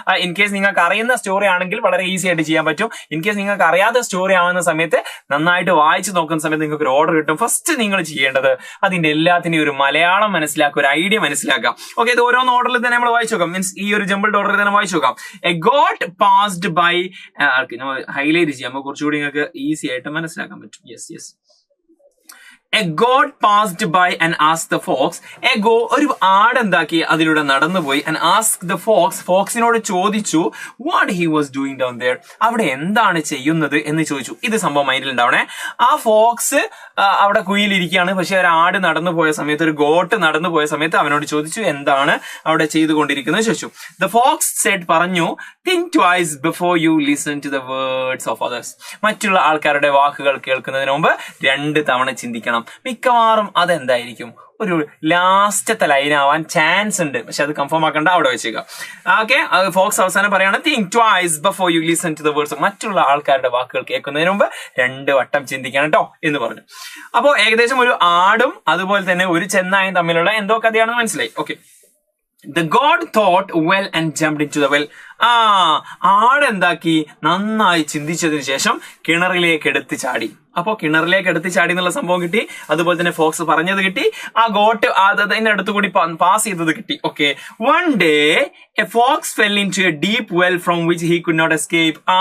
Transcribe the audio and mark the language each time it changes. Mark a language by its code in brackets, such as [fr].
[ml] In case നിങ്ങൾക്ക് അറിയുന്ന story ആണെങ്കിൽ വളരെ ഈസി ആയിട്ട് ചെയ്യാൻ പറ്റും. ഇൻ കേസ് നിങ്ങൾക്ക് അറിയാത്ത സ്റ്റോറി ആവുന്ന സമയത്ത് നന്നായിട്ട് വായിച്ചു നോക്കുന്ന സമയത്ത് നിങ്ങൾക്ക് ഒരു ഓർഡർ കിട്ടും. ഫസ്റ്റ് നിങ്ങൾ ചെയ്യേണ്ടത് അതിന്റെ എല്ലാത്തിനെയും ഒരു മലയാളം മനസ്സിലാക്കുക, ഒരു ഐഡിയ മനസ്സിലാക്കാം. ഓക്കെ, ഇത് ഓരോന്ന് ഓർഡറിൽ തന്നെ നമ്മൾ വായിച്ചു നോക്കാം. മീൻസ് ഈ ഒരു ജംബിൾഡ് ഓർഡറിൽ തന്നെ വായിച്ചു നോക്കാം. [en] a goat passed by, [ml] നമ്മൾ ഹൈലൈറ്റ് ചെയ്യാം, നമുക്ക് കുറച്ചുകൂടി നിങ്ങൾക്ക് ഈസി ആയിട്ട് മനസ്സിലാക്കാൻ പറ്റും. [en] Yes A goat passed by and asked the fox. [ml] ഒരു ആട് എന്താക്കി അതിലൂടെ നടന്നുപോയി [en] and asked the fox. [ml] ഫോക്സിനോട് ചോദിച്ചു [en] what he was doing down there. [ml] അവിടെ എന്താണ് ചെയ്യുന്നത് എന്ന് ചോദിച്ചു. ഇത് സംഭവം മൈൻഡിൽ ഉണ്ടാവണേ. ആ ഫോക്സ് അവിടെ കുയിലിരിക്കുകയാണ്, പക്ഷെ ഒരു ആട് നടന്നു പോയ സമയത്ത്, ഒരു ഗോട്ട് നടന്നു പോയ സമയത്ത് അവനോട് ചോദിച്ചു എന്താണ് അവിടെ ചെയ്തുകൊണ്ടിരിക്കുന്നത് ചോദിച്ചു. [en] The fox said, [ml] പറഞ്ഞു, [en] think twice before you listen to the words of others. [ml] മറ്റുള്ള ആൾക്കാരുടെ വാക്കുകൾ കേൾക്കുന്നതിന് മുമ്പ് 2 തവണ ചിന്തിക്കണം. മിക്കവാറും അതെന്തായിരിക്കും, ഒരു ലാസ്റ്റത്തെ ലൈൻ ആവാൻ ചാൻസ് ഉണ്ട്, പക്ഷെ അത് കൺഫേം ആക്കണ്ട, അവിടെ വെച്ചേക്കാം. ഓക്കെ, ഫോക്സ് അവസാനം പറയാണ് [en] Think twice before you listen to the words. [ml] മറ്റുള്ള ആൾക്കാരുടെ വാക്കുകൾ കേൾക്കുന്നതിന് മുമ്പ് 2 വട്ടം ചിന്തിക്കണം കേട്ടോ എന്ന് പറഞ്ഞു. അപ്പോ ഏകദേശം ഒരു ആടും അതുപോലെ തന്നെ ഒരു ചെന്നായും തമ്മിലുള്ള എന്തോ കഥയാണെന്ന് മനസ്സിലായി. [en] Okay, The goat thought well and jumped into the well. [ml] ആട് എന്താക്കി, നന്നായി ചിന്തിച്ചതിന് ശേഷം കിണറിലേക്ക് എടുത്ത് ചാടി. അപ്പോ കിണറിലേക്ക് എടുത്ത് ചാടി എന്നുള്ള സംഭവം കിട്ടി. അതുപോലെ തന്നെ ഫോക്സ് പറഞ്ഞത് കിട്ടി. ആ ഗോട്ട് അതിന്റെ അടുത്ത് കൂടി പാസ് ചെയ്തത് കിട്ടി. [en] Okay, one day a fox fell into a deep well from which he could not escape.